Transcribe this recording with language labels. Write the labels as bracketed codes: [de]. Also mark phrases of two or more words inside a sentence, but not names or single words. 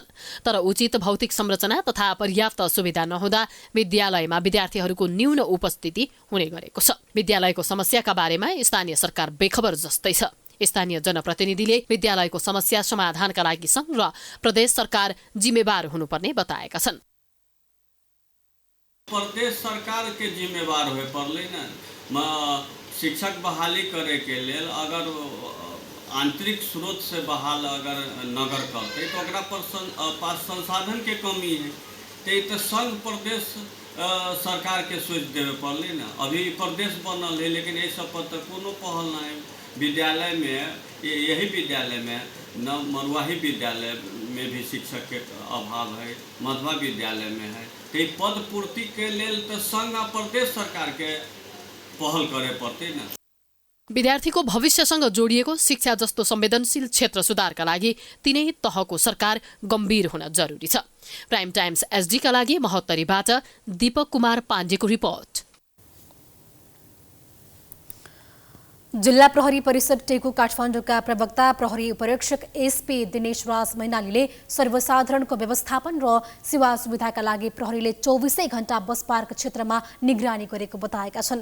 [ne] तर उचित भौतिक संरचना तथा पर्याप्त सुविधा नहुँदा विद्यालयमा विद्यार्थीहरूको न्यून उपस्थिति हुने गरेको छ। विद्यालयको समस्याका बारेमा स्थानीय सरकार बेखबर जस्तै छ। स्थानीय जनप्रतिनिधिले विद्यालयको समस्या समाधानका लागि संघ र प्रदेश सरकार जिम्मेवार हुनुपर्ने बताएका छन्। [mai] प्रदेश सरकार के जिम्मेवार हुए पड़ले न शिक्षक बहाली करे के लेल अगर आंतरिक स्रोत से बहाल अगर नगर करते तो ओकरा पर पास संसाधन के कमी है, तो संघ प्रदेश सरकार के सोच देवे पड़ले न। अभी प्रदेश बनल है लेकिन ये सब पर तो कोनो पहल ना है। विद्यालय में यही विद्यालय में न मरुआही विद्यालय में भी शिक्षक के अभाव है, मधवा विद्यालय में है। तो पद पूर्ति के लेल तो संघ आ प्रदेश सरकार के पहल करे पर्थे न। [ne] विद्यार्थीको भविष्यसँग जोडिएको शिक्षा जस्तो संवेदनशील क्षेत्र सुधारका लागि तीनै तहको सरकार गम्भीर हुन जरुरी छ। प्राइम टाइम्स एसडीका लागि महोत्तरीबाट दीपक कुमार पाण्डेको रिपोर्ट। जिल्ला प्रहरी परिषद टेकु काठमाडौँका प्रवक्ता प्रहरी उपरीक्षक एसपी दिनेश राज मैनालीले सर्वसाधारणको व्यवस्थापन र सेवा सुविधाका लागि प्रहरीले 24 घण्टा बस पार्क क्षेत्रमा निगरानी गरेको बताएका छन्।